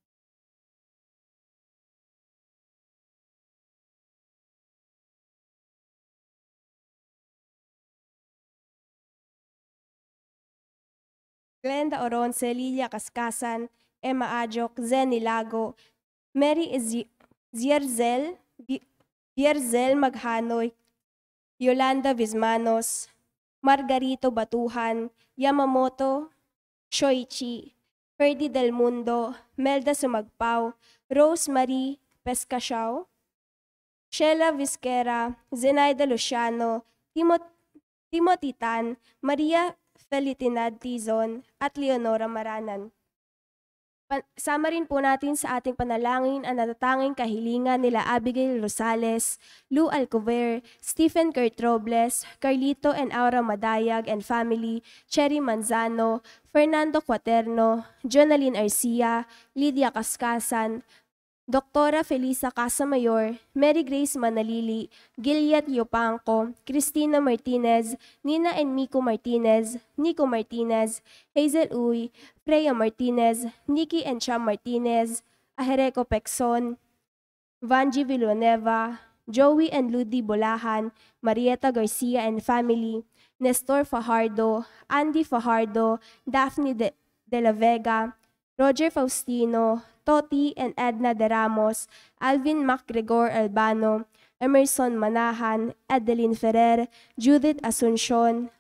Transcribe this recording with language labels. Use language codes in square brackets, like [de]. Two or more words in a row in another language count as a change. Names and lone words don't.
[tl] Glenda Oronce, Lilia Kaskasan, Emma Ajok, Zenny Lago, Mary Zierzel Maghanoy, Yolanda Vismanos, Margarito Batuhan, Yamamoto Shoichi, Ferdy Del Mundo, Melda Sumagpao, Rosemary Pescasiao, Sheila Vizquera, Zenaida Luciano, Timothy Tan, Maria Felitinad Tizon, at Leonora Maranan. Sama rin po natin sa ating panalangin ang natatanging kahilingan nila Abigail Rosales, Lou Alcover, Stephen Kurt Robles, Carlito and Aura Madayag [en] and family, [tl] Cherry Manzano, Fernando Cuaterno, Jonaline Arcia, Lydia Kaskasan, Doktora Felisa Casamayor, Mary Grace Manalili, Giliat Yopanco, Cristina Martinez, Nina and Miko Martinez, Nico Martinez, Hazel Uy, Freya Martinez, Nikki and Cham Martinez, Ajereco Pexon, Vanji Villanueva, Joey and Ludi Bolahan, Marieta Garcia [en] and family, [tl] Nestor Fajardo, Andy Fajardo, Daphne de la Vega, Roger Faustino, Toti and Edna De Ramos, Alvin MacGregor Albano, Emerson Manahan, Adeline Ferrer, Judith Asuncion,